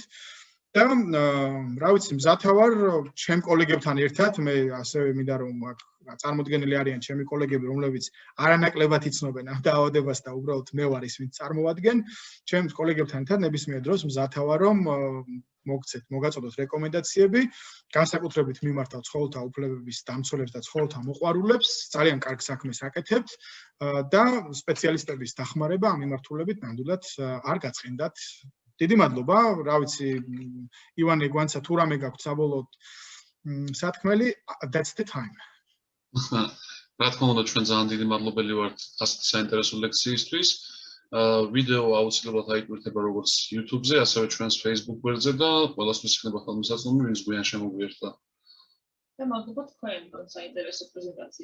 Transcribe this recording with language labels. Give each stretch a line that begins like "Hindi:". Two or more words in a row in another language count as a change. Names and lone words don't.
Georgian: და რა ვიცი, მზათა ვარ ჩემ კოლეგებთან ერთად, მე ასევე მინდა რომ აქ წარმოდგენილი არიან ჩემი კოლეგები, რომლებიც არანაკლებად იცნობენ ამ დაავადებას და უბრალოდ მე ვარ ის, ვინც წარმოვადგენ, ჩემს კოლეგებთან ერთად ნებისმიერ დროს მზათა ვარ რომ მოგცეთ, მოგაწოდოთ რეკომენდაციები, განსაკუთრებით მიმართავ ცხოველთა უფლებების დამცველებს და ცხოველთა მოყვარულებს, ძალიან კარგ საქმეს აკეთებთ და სპეციალისტების დახმარება ამ მიმართულებით ნამდვილად არ გაწყინდათ. დიდი მადლობა, რა ვიცი, ივანე გვანცა თუ რამე გაქვთ საბოლოოდ სათქმელი,
English: that's the time.
Georgian: რა თქმა უნდა, ჩვენ ძალიან დიდი მადლობელი ვართ ასეთი საინტერესო ლექციისთვის. ვიდეო აუცილებლად აიკვირდება როგორც YouTube-ზე, ასევე ჩვენს Facebook გვერდზე და ყველასთვის იქნება ხელმისაწვდომი, ვინც გვიან შემოგვიერთდა. და მადლობა თქვენ საინტერესო პრეზენტაციისთვის.